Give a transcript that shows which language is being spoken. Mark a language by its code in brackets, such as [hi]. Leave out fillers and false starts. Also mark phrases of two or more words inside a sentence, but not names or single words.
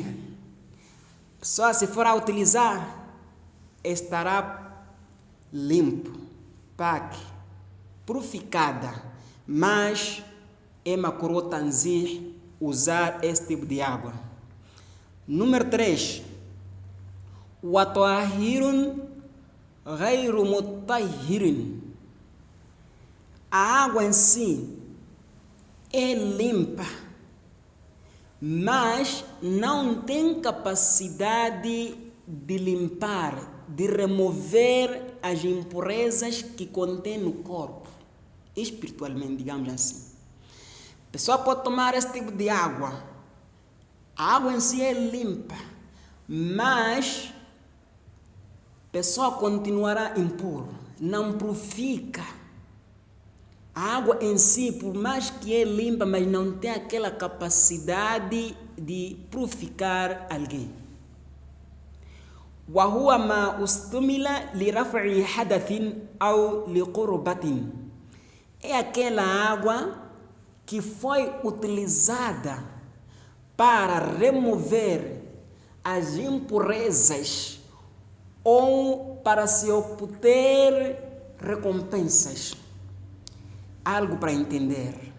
[pt] Só se for a utilizar, estará limpo, purificada, mas é [ar] مكروه تنزيه [pt] usar esse tipo de água. Número 3. [ar] وطاهر غير مطهر. [pt] A água em si é limpa, mas não tem capacidade de limpar, de remover as impurezas que contém no corpo, espiritualmente, digamos assim. A pessoa pode tomar esse tipo de água. A água em si é limpa, mas a pessoa continuará impuro, não purifica. A água em si, por mais que é limpa, mas não tem aquela capacidade de purificar alguém. [ar] وهو ما استعمل لرفع حدث أو لقربة. [pt] É aquela água que foi utilizada para remover as impurezas ou para se obter recompensas. Algo para entender.